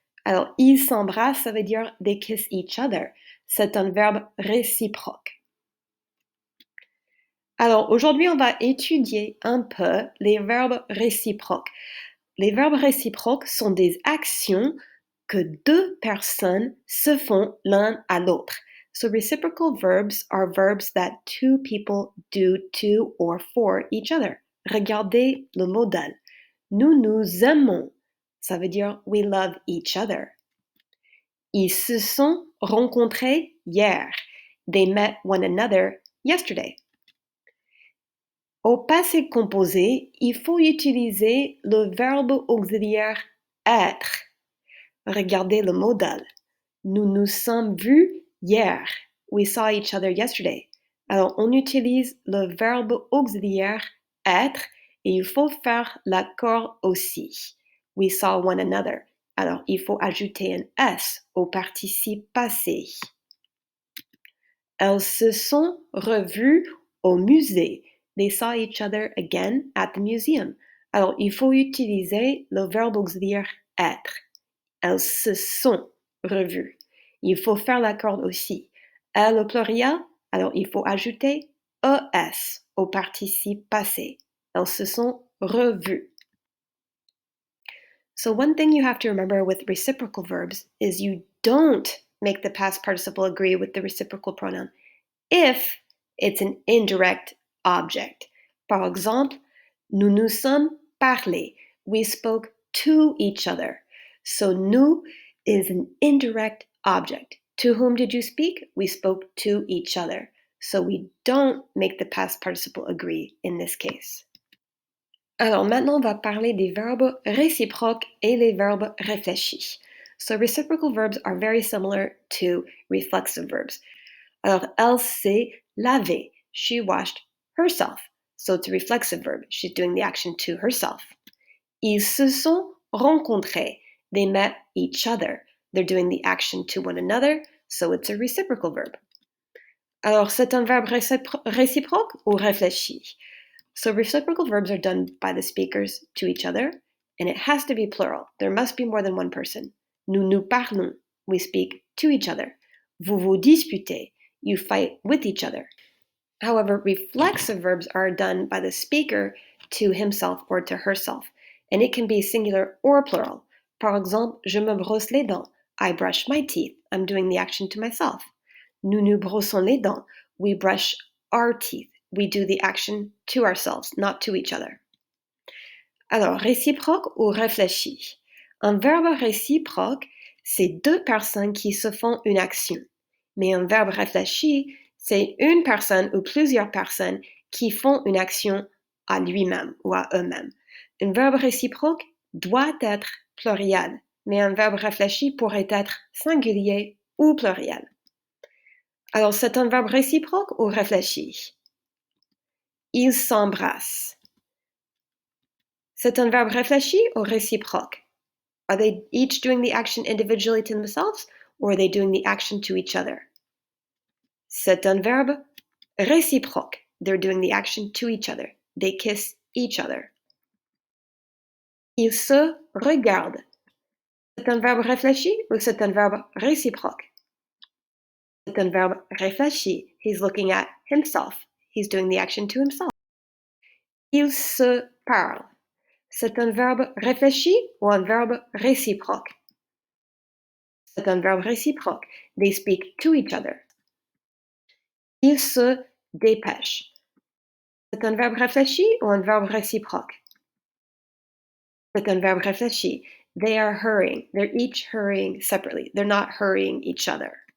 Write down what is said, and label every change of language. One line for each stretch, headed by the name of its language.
French: Alors, ils s'embrassent, ça veut dire
English: they kiss each other.
French: C'est un verbe réciproque. Alors, aujourd'hui, on va étudier un peu les verbes réciproques. Les verbes réciproques sont des actions que deux personnes se font l'un à l'autre.
English: So reciprocal verbs are verbs that two people do to or for each other.
French: Regardez le modèle. Nous nous aimons. Ça veut dire
English: we love each other.
French: Ils se sont rencontrés hier.
English: They met one another yesterday.
French: Au passé composé, il faut utiliser le verbe auxiliaire être. Regardez le modèle. Nous nous sommes vus hier.
English: We saw each other yesterday.
French: Alors, on utilise le verbe auxiliaire être et il faut faire l'accord aussi.
English: We saw one another.
French: Alors, il faut ajouter un S au participe passé. Elles se sont revues au musée.
English: They saw each other again at the museum.
French: Alors, il faut utiliser le verbe auxiliaire être. Elles se sont revues. Il faut faire l'accord aussi. Elles au pluriel, alors il faut ajouter ES au participe passé. Elles se sont revues.
English: So one thing you have to remember with reciprocal verbs is you don't make the past participle agree with the reciprocal pronoun if it's an indirect object.
French: Par exemple, nous nous sommes parlé.
English: We spoke to each other. So nous is an indirect object. To whom did you speak? We spoke to each other. So we don't make the past participle agree in this case.
French: Alors maintenant, on va parler des verbes réciproques et les verbes réfléchis.
English: So reciprocal verbs are very similar to reflexive verbs.
French: Alors, elle s'est lavée.
English: She washed herself. So it's a reflexive verb. She's doing the action to herself.
French: Ils se sont rencontrés.
English: They met each other. They're doing the action to one another. So it's a reciprocal verb.
French: Alors, c'est un verbe réciproque ou réfléchi?
English: So reciprocal verbs are done by the speakers to each other, and it has to be plural. There must be more than one person.
French: Nous nous parlons.
English: We speak to each other.
French: Vous vous disputez.
English: You fight with each other. However, reflexive verbs are done by the speaker to himself or to herself, and it can be singular or plural.
French: Par exemple, je me brosse les dents.
English: I brush my teeth. I'm doing the action to myself.
French: Nous nous brossons les dents.
English: We brush our teeth. We do the action to ourselves, not to each other.
French: Alors, réciproque ou réfléchi? Un verbe réciproque, c'est deux personnes qui se font une action. Mais un verbe réfléchi, c'est une personne ou plusieurs personnes qui font une action à lui-même ou à eux-mêmes. Un verbe réciproque doit être pluriel, mais un verbe réfléchi pourrait être singulier ou pluriel. Alors, c'est un verbe réciproque ou réfléchi? Ils s'embrassent. C'est un verbe réfléchi ou réciproque?
English: Are they each doing the action individually to themselves, or are they doing the action to each other?
French: C'est un verbe réciproque.
English: They're doing the action to each other. They kiss each other.
French: Ils se regardent. C'est un verbe réfléchi ou c'est un verbe réciproque? C'est un verbe réfléchi.
English: He's looking at himself. He's doing the action to himself.
French: Ils se parlent. C'est un verbe réfléchi ou un verbe réciproque? C'est un verbe réciproque.
English: They speak to each other.
French: Ils se dépêchent. C'est un verbe réfléchi ou un verbe réciproque? C'est un verbe réfléchi.
English: They are hurrying. They're each hurrying separately. They're not hurrying each other.